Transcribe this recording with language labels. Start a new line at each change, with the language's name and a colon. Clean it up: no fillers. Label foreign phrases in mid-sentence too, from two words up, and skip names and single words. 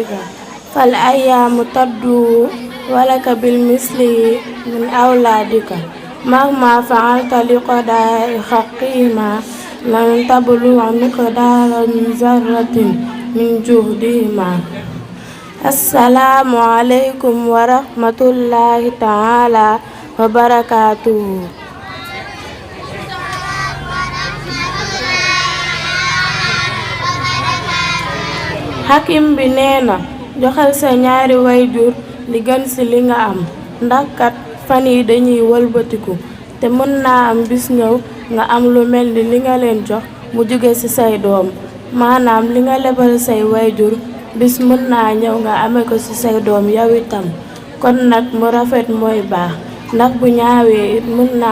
Arabic: فالأيام تدو ولك بالمثل من أولادك مهما فعلت لقضاء حقهما لن تبلغ مقدار ذرة من جهدهما. السلام عليكم ورحمة الله تعالى وبركاته.
Wolof: Hakim bi nee na joxal sa ñaari wayjur li gën ci li nga am ndax kat fan yi dañuy wëlbatiku te mën naa am bis ñëw nga am lu mel ni li nga leen jox mu jóge ci say doom maanaam li nga lebal say wayjur bis mën naa ñëw nga ame ko ci say doom yow itam kon nag mu rafet mooy baax ndax bu ñaawee it mën naa